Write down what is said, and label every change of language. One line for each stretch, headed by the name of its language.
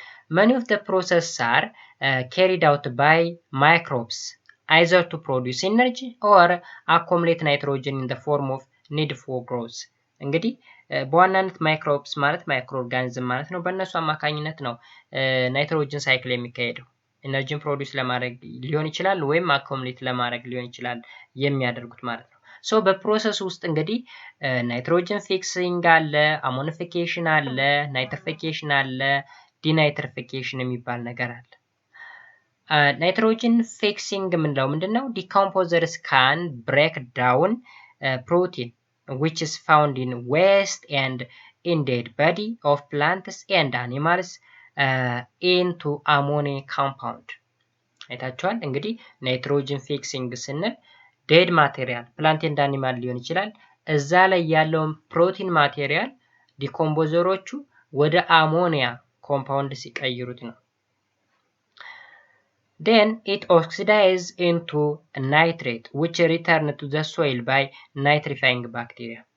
English: Many of the processes are carried out by microbes either to produce energy or accumulate nitrogen in the form of need for growth.
Amharic: እንግዲህ በዋናነት ማይክሮብስ ማለት ማይክሮ ኦርጋኒዝም ማለት ነው። በእነሱ አማካኝነት ነው ናይትሮጅን ሳይክል የሚካሄደው። ኤነርጂን ፕሮዲዩስ ለማድረግ ሊሆን ይችላል ወይም አኮሙሌት ለማድረግ ሊሆን ይችላል የሚያደርጉት ማለት ነው። ሶ በፕሮሰስ ውስጥ እንግዲህ ናይትሮጅን ፊክሲንግ አለ፣ አሞኒፊኬሽን አለ፣ ናይትሪፊኬሽን አለ፣ ዲናይትሪፊኬሽን የሚባል ነገር አለ። ናይትሮጅን ፊክሲንግ የምንለው ምንድነው?
English: ዲኮምፖዘርስ ካን ብሬክ ዳውን ፕሮቲን which is found in waste and in dead body of plants and animals into ammonia compound.
Amharic: አይታችኋል እንግዲህ ናይትሮጅን ፊክሲንግ ስንል ዴድ ማቴሪያል ፕላንት ኤንድ አኒማል ሊሆን ይችላል። እዛ ላይ ያለውን ፕሮቲን ማቴሪያል ዲኮምፖዘሮቹ ወደ አሞኒያ ኮምፓውንድ ሲቀይሩት ነው።
English: Then it oxidizes into nitrate which return to the soil by nitrifying bacteria.